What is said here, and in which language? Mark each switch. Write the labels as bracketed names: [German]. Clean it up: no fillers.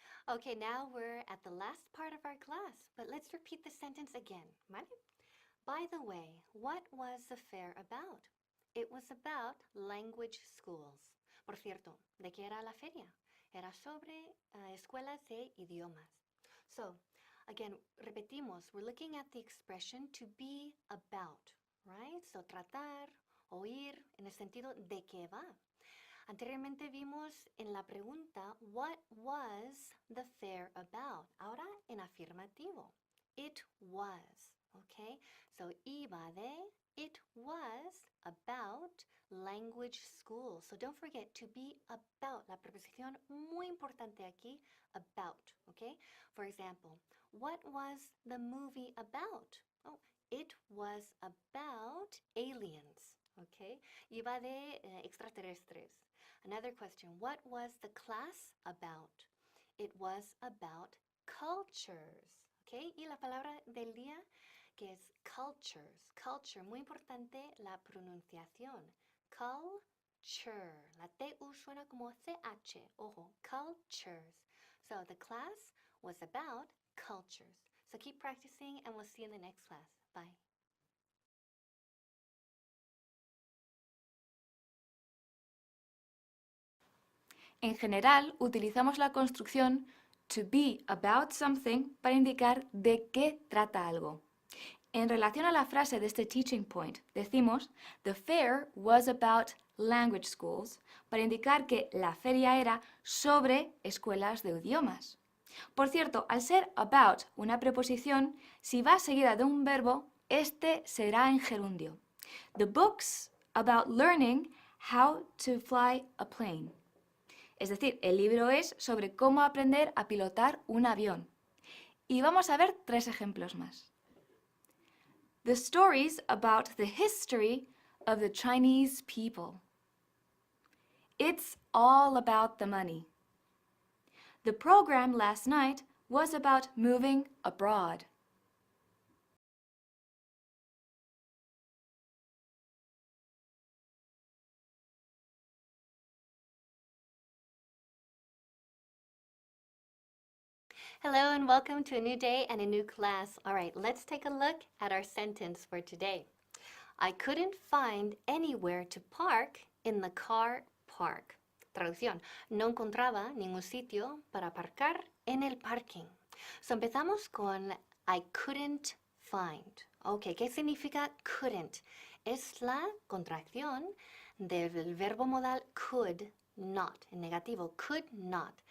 [English] Okay, now we're at the last part of our class, but let's repeat the sentence again, ¿vale? By the way, what was the fair about? It was about language schools. [Spanish] Por cierto, ¿de qué era la feria? Era sobre escuelas de idiomas. [English] So, again, repetimos, we're looking at the expression to be about, right? [Spanish] So, tratar, oír, en el sentido de qué va. Anteriormente vimos en la pregunta, [English] what was the fair about? [Spanish] Ahora en afirmativo, [English] it was, okay? So, [Spanish] iba de, [English] it was about language school. So don't forget to be about, [Spanish] la preposición muy importante aquí, [English] about, okay? For example, what was the movie about? Oh, it was about aliens, okay? [Spanish] Iba de extraterrestres. [English] Another question, what was the class about? It was about cultures, okay? [Spanish] Y la palabra del día que es cultures, culture, muy importante la pronunciación, culture, la TU suena como CH, ojo, cultures. [English] So the class was about cultures. So keep practicing and we'll see you in the next class. Bye. [Spanish] En general, utilizamos la construcción to be about something para indicar de qué trata algo. En relación a la frase de este teaching point, decimos [English] The fair was about language schools [Spanish] para indicar que la feria era sobre escuelas de idiomas. Por cierto, al ser about una preposición, si va seguida de un verbo, este será en gerundio. [English] The book's about learning how to fly a plane. [Spanish] Es decir, el libro es sobre cómo aprender a pilotar un avión. Y vamos a ver 3 ejemplos más. [English] The stories about the history of the Chinese people. It's all about the money. The program last night was about moving abroad. Hello and welcome to a new day and a new class. All right, let's take a look at our sentence for today. I couldn't find anywhere to park in the car park. [Spanish] Traducción, no encontraba ningún sitio para aparcar en el parking. [English] So [Spanish] empezamos con [English] I couldn't find. [Spanish] Ok, ¿qué significa couldn't? Es la contracción del verbo modal could not, en negativo, could not.